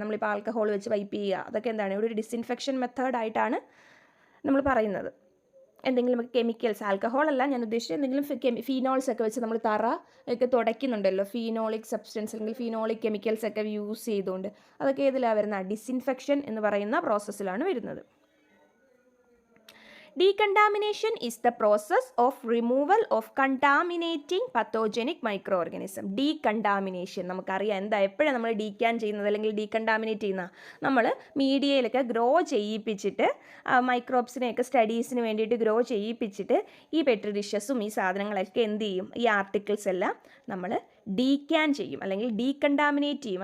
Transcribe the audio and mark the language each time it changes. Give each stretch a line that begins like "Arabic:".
Malayalam: നമ്മളിപ്പോൾ ആൽക്കഹോൾ വെച്ച് വൈപ്പ് ചെയ്യുക, അതൊക്കെ എന്താണ്? ഒരു ഡിസിൻഫെക്ഷൻ മെത്തേഡായിട്ടാണ് നമ്മൾ പറയുന്നത്. എന്തെങ്കിലും കെമിക്കൽസ്, ആൽക്കഹോൾ അല്ല ഞാൻ ഉദ്ദേശിച്ചത്, എന്തെങ്കിലും ഫീനോൾസ് ഒക്കെ വെച്ച് നമ്മൾ തറ ഒക്കെ തുടയ്ക്കുന്നുണ്ടല്ലോ, ഫീനോളിക് സബ്സ്റ്റൻസ് അല്ലെങ്കിൽ ഫീനോളിക് കെമിക്കൽസ് ഒക്കെ യൂസ് ചെയ്തുകൊണ്ട്, അതൊക്കെ ഏതിലാണ് വരുന്നത്? ഡിസിൻഫെക്ഷൻ എന്ന് പറയുന്ന പ്രോസസ്സിലാണ് വരുന്നത്.
English: Decontamination is the process of removal of contaminating pathogenic microorganism.
Malayalam: Decontamination നമുക്കറിയാം എന്താ, എപ്പോഴാണ് നമ്മൾ ഡീക്യാൻ ചെയ്യുന്നത് അല്ലെങ്കിൽ ഡീകണ്ടാമിനേറ്റ് ചെയ്യുന്ന? നമ്മൾ മീഡിയയിലൊക്കെ ഗ്രോ ചെയ്യിപ്പിച്ചിട്ട്, മൈക്രോബ്സിനെയൊക്കെ സ്റ്റഡീസിന് വേണ്ടിയിട്ട് ഗ്രോ ചെയ്യിപ്പിച്ചിട്ട് ഈ പെട്രി ഡിഷസും ഈ സാധനങ്ങളൊക്കെ എന്ത് ചെയ്യും? ഈ ആർട്ടിക്കിൾസ് എല്ലാം നമ്മൾ ഡീക്യാൻ ചെയ്യും അല്ലെങ്കിൽ ഡീകണ്ടാമിനേറ്റ് ചെയ്യും.